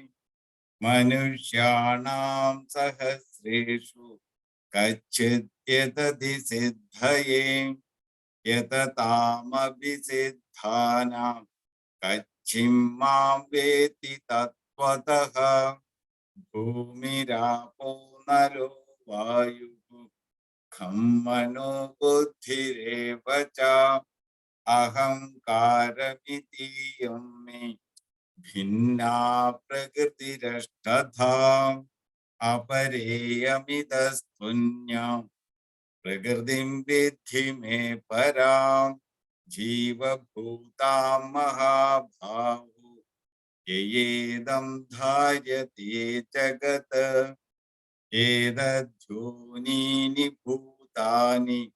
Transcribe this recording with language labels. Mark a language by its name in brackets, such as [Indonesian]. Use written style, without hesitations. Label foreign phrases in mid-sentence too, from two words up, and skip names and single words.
[Sanskrit] മനുഷ്യാണാം സഹസ്രേഷു കശ്ചിദ്യതതി സിദ്ധയേ യതതാമഭിസിദ്ധാനാം കശ്ചിം മാം വേത്തി തത്വതഃ. ഭൂമിരാപോ നരോ വായുഃ ഖം മനോ ബുദ്ധിരേവ ച. അഹങ്കാരമിതീയം മേ भिन्ना प्रकृतिरष्टधा अपरेयमितस्तुन्याम् प्रकृतिं विद्धि मे पराम् जीवभूतां महाभावो ययेदं धार्यते जगत् एतद्योनीनि भूतानि